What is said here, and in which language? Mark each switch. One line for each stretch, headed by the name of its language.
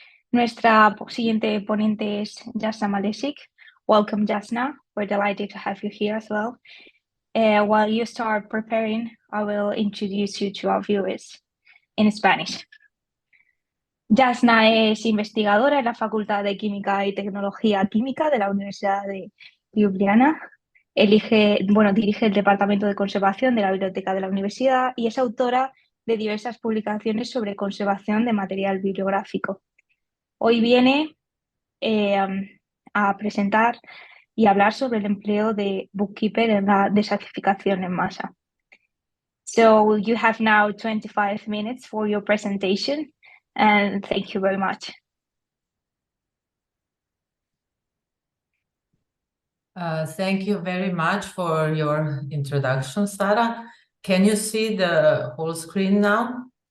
Spanish: Nuestra siguiente ponente es Jasna Malešič.
English: Welcome, Jasna. We're delighted to have you here as well. While you start preparing, I will introduce you to our viewers in Spanish.
Spanish: Jasna es investigadora en la Facultad de Química y Tecnología Química de la Universidad de Ljubljana. Dirige el Departamento de Conservación de la Biblioteca de la Universidad y es autora de diversas publicaciones sobre conservación de material bibliográfico. Hoy viene a presentar y hablar sobre el empleo de Bookkeeper en la deacificación en masa.
English: So you have now 25 minutes for your presentation, and thank you very much. Thank you very much for your introduction, Sarah. Can you see the whole screen now?